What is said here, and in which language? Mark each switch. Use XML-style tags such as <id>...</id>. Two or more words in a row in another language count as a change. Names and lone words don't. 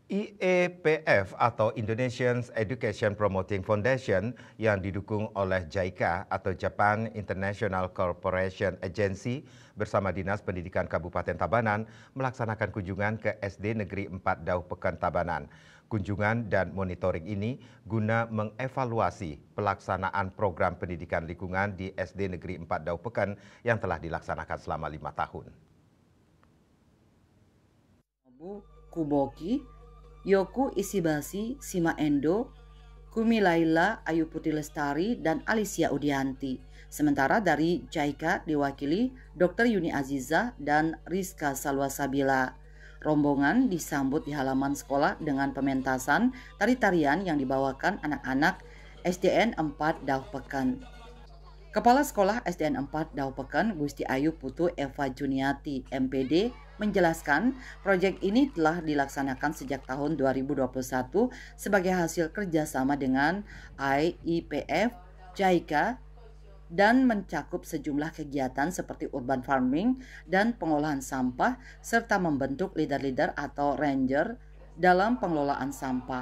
<id>IEPF atau Indonesian Education Promoting Foundation yang didukung oleh JICA atau Japan International Cooperation Agency bersama Dinas Pendidikan Kabupaten Tabanan melaksanakan kunjungan ke SD Negeri 4 Dauh Pekan Tabanan. Kunjungan dan monitoring ini guna mengevaluasi pelaksanaan program pendidikan lingkungan di SD Negeri 4 Dauh Pekan yang telah dilaksanakan selama 5 tahun. Kuboki, Yoku Isibasi, Sima Endo, Kumi Laila, Ayu Putri Lestari, dan Alicia Udianti. Sementara dari JICA diwakili Dr. Yuni Aziza dan Rizka Salwasabila. Rombongan disambut di halaman sekolah dengan pementasan tari-tarian yang dibawakan anak-anak SDN 4 Dauh Pekan. Kepala Sekolah SDN 4 Dauh Pekan, Gusti Ayu Putu Eva Juniati, MPD, menjelaskan proyek ini telah dilaksanakan sejak tahun 2021 sebagai hasil kerjasama dengan IEPF, JICA, dan mencakup sejumlah kegiatan seperti</id> <en>urban farming</en> <id>dan pengolahan sampah, serta membentuk leader-leader atau ranger dalam pengelolaan sampah.</id>